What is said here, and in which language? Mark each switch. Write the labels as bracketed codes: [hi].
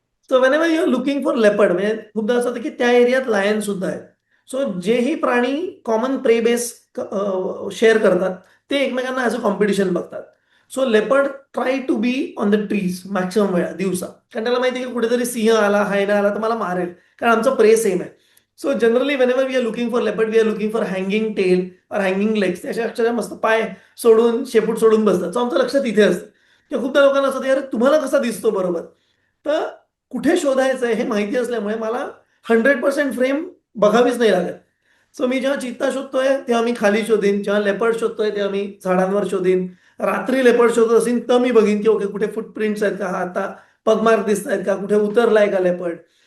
[en] so whenever you are looking for leopard, [mr] म्हणजे खूपदा असं होतं की त्या एरियात लायन सुद्धा आहेत. सो जेही प्राणी कॉमन प्रे बेस शेअर करतात, ते एकमेकांना ॲज अ कॉम्पिटिशन बघतात. [en] so leopard try to be on the trees maximum [mr] वेळा दिवसा, कारण त्याला माहिती आहे की कुठेतरी सिंह आला, हायना आला तर मला मारेल, कारण आमचं प्रे सेम आहे. [en] So generally whenever we are looking for leopard we are looking for hanging tail और hanging legs. [mr] त्याच्या अक्षरशः मस्त पाय सोडून शेपूट सोडून बसतात. सो आमचं लक्ष तिथे असतं. किंवा खूपदा लोकांना असतं यार तुम्हाला कसा दिसतो बरोबर. तर कुठे शोधायचं हे माहिती असल्यामुळे मला 100% फ्रेम बघावीच नाही लागत. सो मी जेव्हा चित्ता शोधतोय तेव्हा मी खाली शोधीन, जेव्हा लेपर्ड शोधतोय तेव्हा मी झाडांवर शोधीन, रात्री लेपर्ड शोधत असेल तर मी बघीन की ओके कुठे फुटप्रिंट्स आहेत का, हा आता पगमार्क दिसत आहेत का, कुठे उतरलाय का लेपर्ड.